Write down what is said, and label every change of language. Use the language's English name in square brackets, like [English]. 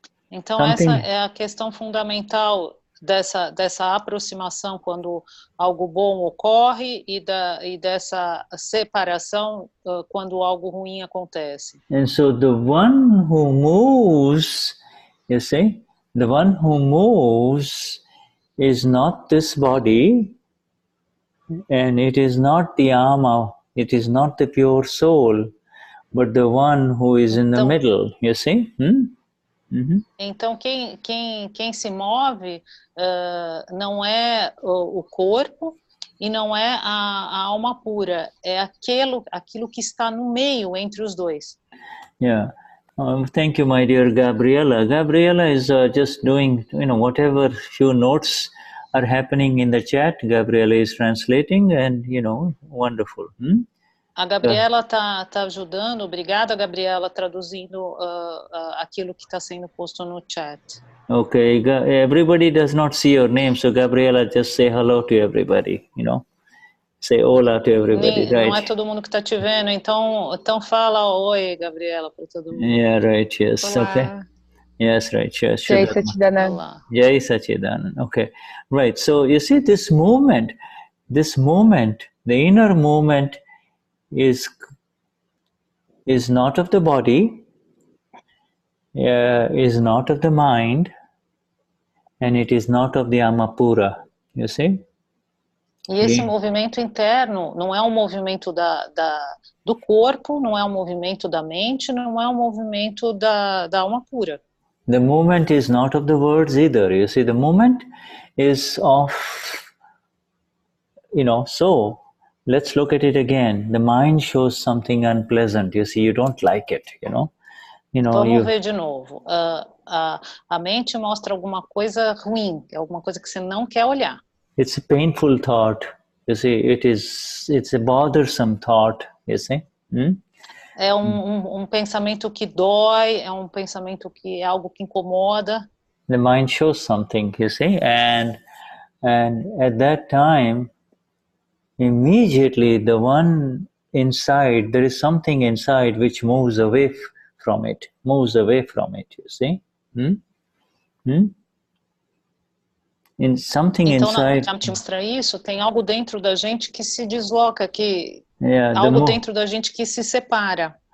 [Portuguese] Então essa é a questão fundamental dessa aproximação quando algo bom ocorre e dessa separação quando algo ruim acontece. [English] And so the one who moves, you see, the one who moves is not this body, and it is not the Ama, it is not the pure soul, but the one who is in the middle, you see? [Portuguese] Então quem se move não é o corpo e não é a alma pura, é aquilo que está no meio entre os dois. [English] Yeah. Thank you, my dear Gabriella. Gabriella is just doing, whatever few notes are happening in the chat. Gabriella is translating, and wonderful. [Portuguese] A Gabriela tá ajudando. Obrigada, Gabriela, traduzindo aquilo que está sendo posto no chat. [English] Okay, everybody does not see your name, so Gabriella, just say hello to everybody. Say hola to everybody, right? [Portuguese] Não é todo mundo que está te vendo, então fala oi, Gabriela, para todo mundo. [English] Yeah, right. Yes. [Portuguese] Olá. [English] Okay. Yes, right. Yes. [Sanskrit] Jai Satchidananda. [English] Jai Satchidananda. Okay. Right. So you see this movement, the inner movement is not of the body, is not of the mind, and it is not of the Amapura. You see? E esse movimento interno não é um movimento do corpo, não é um movimento da mente, não é um movimento da alma pura. The movement is not of the words either. You see, the movement is of, so let's look at it again. The mind shows something unpleasant. You see, you don't like it, [Portuguese] Vamos ver de novo. A mente mostra alguma coisa ruim, alguma coisa que você não quer olhar. [English] It's a painful thought. You see, it's a bothersome thought. You see. [Portuguese] É um pensamento que dói, é um pensamento que é algo que incomoda. [English] The mind shows something, you see, and at that time, immediately the one inside, there is something inside which moves away from it, you see. In something inside. [Portuguese] Então, te mostra isso, tem algo dentro da gente que se desloca, algo dentro da gente que se separa.